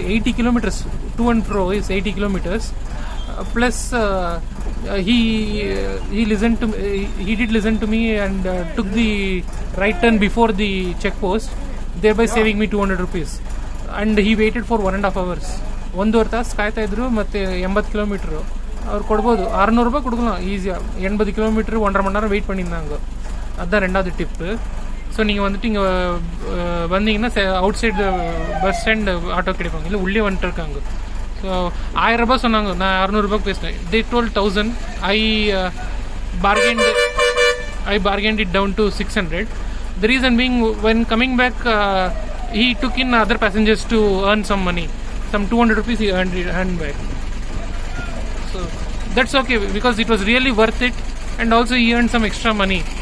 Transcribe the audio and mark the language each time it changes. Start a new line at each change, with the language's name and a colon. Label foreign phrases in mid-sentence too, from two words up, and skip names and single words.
English: 80 kilometers to and fro is 80 kilometers. Plus he listened to he did listen to me and took the right turn before the check post, thereby saving me 200 rupees. And he waited for 1.5 hours.
Kannada: 1.5 ತಾಸು ಕಾಯ್ತಾ ಇದ್ರು. ಮತ್ತು 80 ಕಿಲೋಮೀಟ್ರು ಅವ್ರು ಕೊಡ್ಬೋದು.
Tamil: 600 ரூபாய் கொடுக்கலாம் ஈஸியாக. 80 கிலோமீட்டர் 1.5 மணி நேரம் வெயிட் பண்ணியிருந்தாங்க. அதுதான் ரெண்டாவது டிப்பு. ஸோ நீங்கள் வந்துட்டு இங்கே வந்தீங்கன்னா
English: outside bus stand
Tamil: ஆட்டோ கிடைப்பாங்க, இல்லை உள்ளே வந்துட்டு இருக்காங்க. ஸோ 1000 ரூபாய் சொன்னாங்க, நான் 600 ரூபாய்க்கு பேசினேன்.
English: they told 1000. I bargained it down to 600. The reason being, when coming back, he took in other passengers to earn some money. Some 200 rupees he earned back. So that's okay, because it was really worth it, and also he earned some extra money.